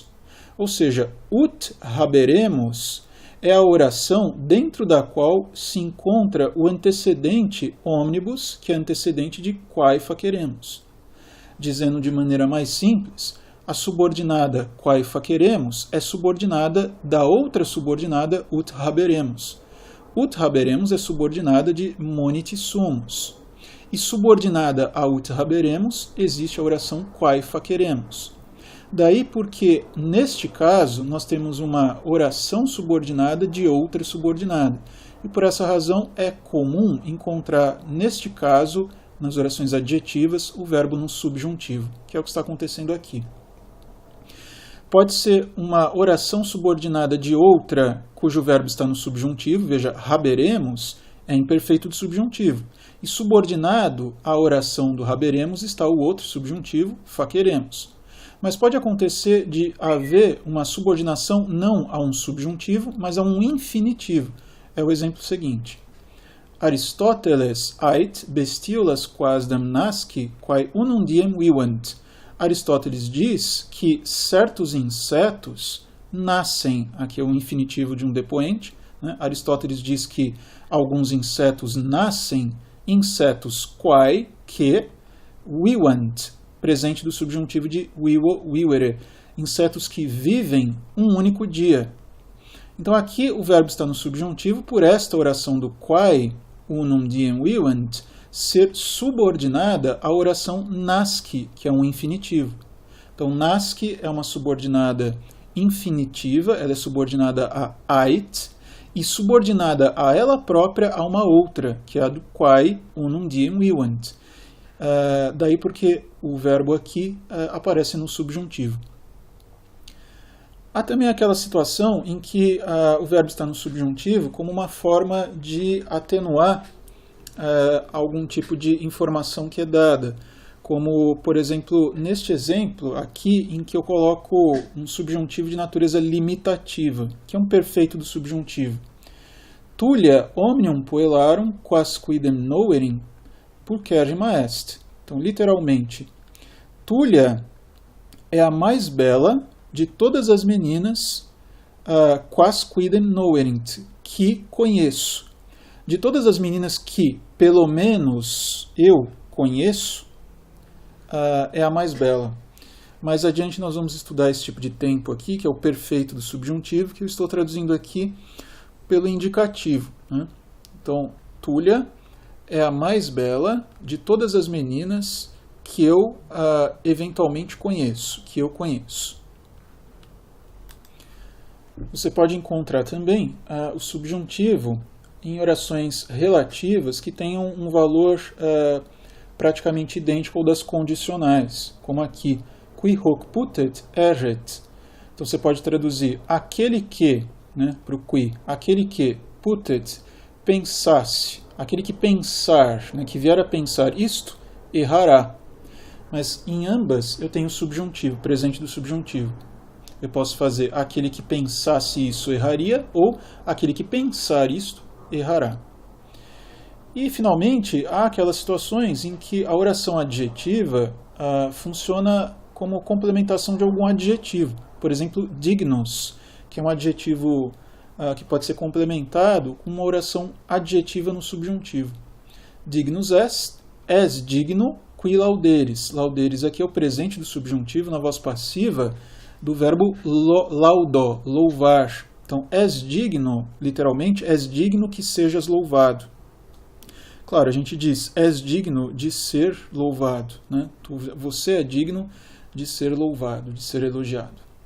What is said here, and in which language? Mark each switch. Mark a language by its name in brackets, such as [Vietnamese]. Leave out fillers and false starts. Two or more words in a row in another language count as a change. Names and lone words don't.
[Portuguese] Ou seja, [Latin] ut haberemus [Portuguese] é a oração dentro da qual se encontra o antecedente omnibus, que é antecedente de [Latin] quae faceremos. [Portuguese] Dizendo de maneira mais simples, a subordinada [Latin] quae faceremos [Portuguese] é subordinada da outra subordinada [Latin] ut haberemus. Ut haberemus [Portuguese] é subordinada de [Latin] moniti sumus. [Portuguese] E subordinada a [Latin] ut haberemus, [Portuguese] existe a oração [Latin] quae faceremos. [Portuguese] Daí porque, neste caso, nós temos uma oração subordinada de outra subordinada. E por essa razão é comum encontrar, neste caso, nas orações adjetivas, o verbo no subjuntivo, que é o que está acontecendo aqui. Pode ser uma oração subordinada de outra cujo verbo está no subjuntivo, veja, haberemos é imperfeito de subjuntivo. E subordinado à oração do haberemos está o outro subjuntivo, faceremos. Mas pode acontecer de haver uma subordinação não a um subjuntivo, mas a um infinitivo. É o exemplo seguinte. [Latin] Aristoteles ait bestiolas quasdam nasci, quae unum diem vivant. [Portuguese] Aristóteles diz que certos insetos nascem, aqui é o infinitivo de um depoente, né? Aristóteles diz que alguns insetos nascem, insetos quae, que, vivant, presente do subjuntivo de [Latin] vivo, vivere, [Portuguese] insetos que vivem um único dia. Então aqui o verbo está no subjuntivo por esta oração do [Latin] quae, unum diem vivant, [Portuguese] ser subordinada à oração nasci, que é um infinitivo. Então nasci é uma subordinada infinitiva, ela é subordinada a ait, e subordinada a ela própria a uma outra, que é a do [Latin] quae unum diem vivant. [Portuguese] Daí porque o verbo aqui aparece no subjuntivo. Há também aquela situação em que o verbo está no subjuntivo como uma forma de atenuar algum tipo de informação que é dada. Como, por exemplo, neste exemplo aqui, em que eu coloco um subjuntivo de natureza limitativa, que é um perfeito do subjuntivo. [Latin] Tulia omnium puellarum quas quidem noverim pulcherrima est. [Portuguese] Então, literalmente, Tulia é a mais bela de todas as meninas [Latin] quas quidem noverint, [Portuguese] que conheço. De todas as meninas que, pelo menos, eu conheço, é a mais bela. Mais adiante nós vamos estudar esse tipo de tempo aqui, que é o perfeito do subjuntivo, que eu estou traduzindo aqui pelo indicativo, né? Então, Tulia é a mais bela de todas as meninas que eu eventualmente conheço, que eu conheço. Você pode encontrar também o subjuntivo em orações relativas que tenham um valor praticamente idêntico ao das condicionais, como aqui, [Latin] qui hoc putet erret. [Portuguese] Então você pode traduzir aquele que, né, para o qui, aquele que putet, pensasse, aquele que pensar, né, que vier a pensar isto, errará. Mas em ambas eu tenho o subjuntivo, presente do subjuntivo. Eu posso fazer aquele que pensasse isso erraria, ou aquele que pensar isto errará. E, finalmente, há aquelas situações em que a oração adjetiva funciona como complementação de algum adjetivo. Por exemplo, dignos, que é um adjetivo que pode ser complementado com uma oração adjetiva no subjuntivo. [Latin] Dignus est, [Portuguese] és digno, [Latin] qui lauderis. [Portuguese] Lauderis aqui é o presente do subjuntivo na voz passiva do verbo laudo, louvar. Então, és digno, literalmente, és digno que sejas louvado. Claro, a gente diz, és digno de ser louvado, né? Você é digno de ser louvado, de ser elogiado.